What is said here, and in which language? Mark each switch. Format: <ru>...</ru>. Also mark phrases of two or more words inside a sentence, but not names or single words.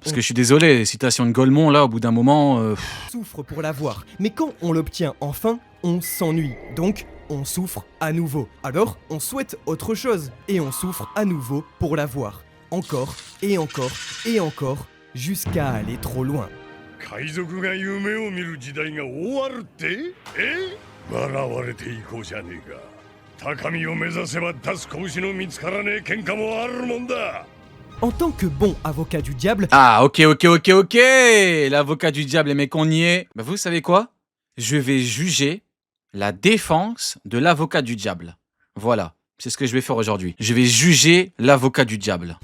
<fr>Parce que je suis désolé, citation de Golemont, là, au bout d'un moment... on souffre pour l'avoir, mais quand on l'obtient enfin, on s'ennuie. Donc, on souffre à nouveau. Alors, on souhaite autre chose et on souffre à nouveau pour l'avoir. Encore et encore et encore, jusqu'à aller trop loin.</fr> <ja>海賊が夢を見る時代が終わるって笑われていこうじゃねえか高みを目指せば出す拳の見つからねえ喧嘩もあるもんだ</ja> <fr>En tant que bon avocat du diable, Ah, ok. L'avocat du diable, les mecs, on y est. Bah, vous savez quoi? Je vais juger la défense de l'avocat du diable. Voilà. C'est ce que je vais faire aujourd'hui. Je vais juger l'avocat du diable.</fr>